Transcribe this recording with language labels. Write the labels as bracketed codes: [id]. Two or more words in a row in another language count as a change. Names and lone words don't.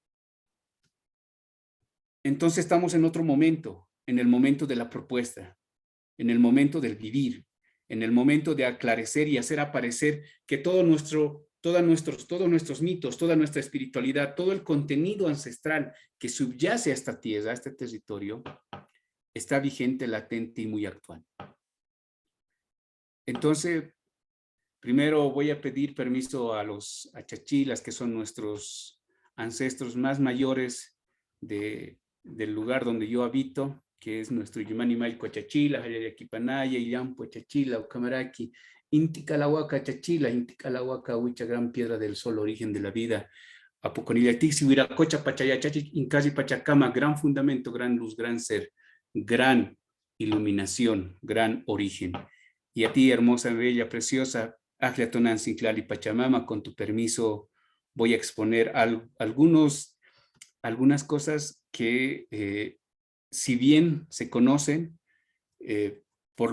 [es] Entonces estamos en otro momento, en el momento de la propuesta, en el momento del vivir, en el momento de aclarecer y hacer aparecer que todos nuestros mitos, toda nuestra espiritualidad, todo el contenido ancestral que subyace a esta tierra, a este territorio, está vigente, latente y muy actual. Entonces, primero voy a pedir permiso a los achachilas, que son nuestros ancestros más mayores del lugar donde yo habito, que es nuestro Yumani Maico Achachila, Hayayaquipanaya, Illampo Achachila, Ucamaraki, Inticalahuaca Achachila, Inticalahuaca Huicha, gran piedra del sol, origen de la vida, Apoconillatixi, Huiracocha, Pachayachachi, Incasi Pachacama, gran fundamento, gran luz, gran ser, gran iluminación, gran origen. Y a ti, hermosa, bella, preciosa, Ajliatonan Sinclali Pachamama, con tu permiso voy a exponer algunas cosas que, si bien se conocen, por